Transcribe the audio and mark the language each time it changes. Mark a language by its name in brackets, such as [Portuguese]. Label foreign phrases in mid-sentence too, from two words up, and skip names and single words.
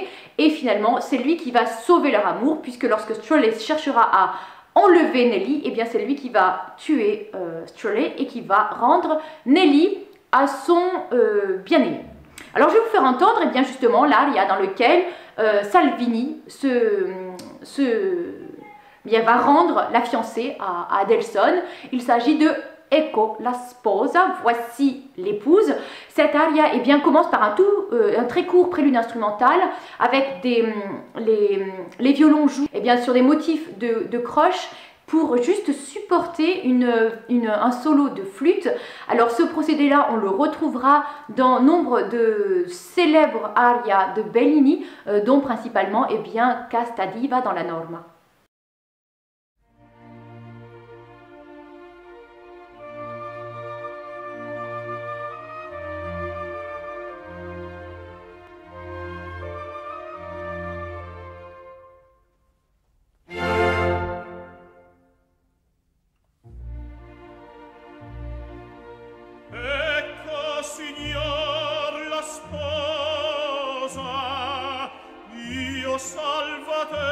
[French] Et finalement, c'est lui qui va sauver leur amour, puisque lorsque Stroley cherchera à enlever Nelly, eh bien c'est lui qui va tuer Stroley et qui va rendre Nelly à son bien-aimé. Alors je vais vous faire entendre eh bien justement l'aria dans lequel Salvini va rendre la fiancée à Adelson. Il s'agit de [Italian] Ecco la sposa, [French] voici l'épouse. Cette aria eh bien, commence par un très court prélude instrumental avec les violons jouent eh bien, sur des motifs de croche pour juste supporter un solo de flûte. Alors ce procédé-là, on le retrouvera dans nombre de célèbres arias de Bellini, dont principalement eh bien, Casta diva dans la Norma. [Italian] Signor la sposa, io salvatella